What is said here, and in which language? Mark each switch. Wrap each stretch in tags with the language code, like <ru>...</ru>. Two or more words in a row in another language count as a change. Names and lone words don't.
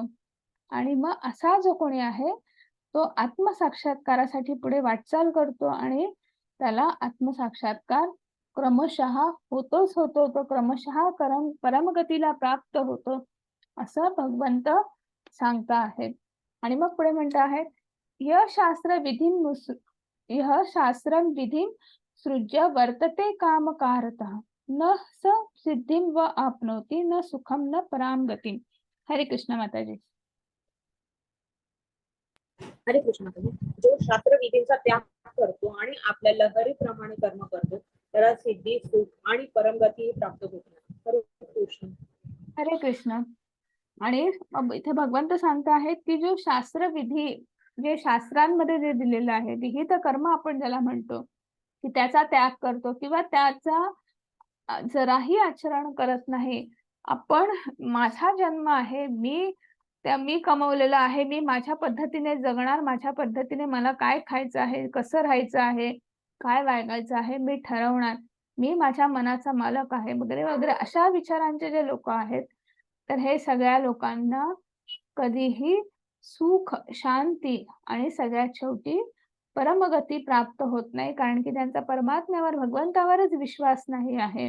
<mr>आणि मग असा जो कोणी आहे तो आत्मसाक्षात्कारासाठी पुढे वाटचाल करतो आणि त्याला आत्मसाक्षात्कार क्रमशः होतोच होतो, तो क्रमशः परमगतीला प्राप्त होतो असं भगवंत सांगता आहेत. आणि मग पुढे म्हणत आहेत,</mr> <sa>यह शास्त्रम विधिं सृज्य वर्तते कामकारतः न स सिद्धिं व आपनोति न सुखम न पराम गतिं.</sa> <mr>हरे कृष्ण माताजी. हरे कृष्ण माताजी. जो शास्त्र विधींचा त्याग करतो आणि आपल्या लहरीप्रमाणे कर्म करतो त्याला सिद्धी, सुख आणि परमगती प्राप्त होते. हरे कृष्ण. हरे कृष्ण. आणि इथे भगवंत सांगत आहेत की जो शास्त्रविधी, जे शास्त्रांमध्ये जे दिलेलं आहे, विहित कर्म आपण ज्याला म्हणतो, की त्याचा त्याग करतो किंवा त्याचा जराही आचरण करत नाही. आपण, माझा जन्म आहे, मी कमवलेलं आहे, मी माझ्या पद्धतीने जगणार, माझ्या पद्धतीने मला काय खायचं आहे, कसं राहायचं आहे, काय वागायचं आहे, मी ठरवणार, मी माझ्या मनाचा मालक आहे वगैरे वगैरे, अशा विचारांचे जे लोक आहेत, तर हे सगळ्या लोकांना कधीही सुख, शांती आणि सगळ्यात शेवटी परमगती प्राप्त होत नाही, कारण की त्यांचा परमात्म्यावर, भगवंतावरच विश्वास नाही आहे.</mr>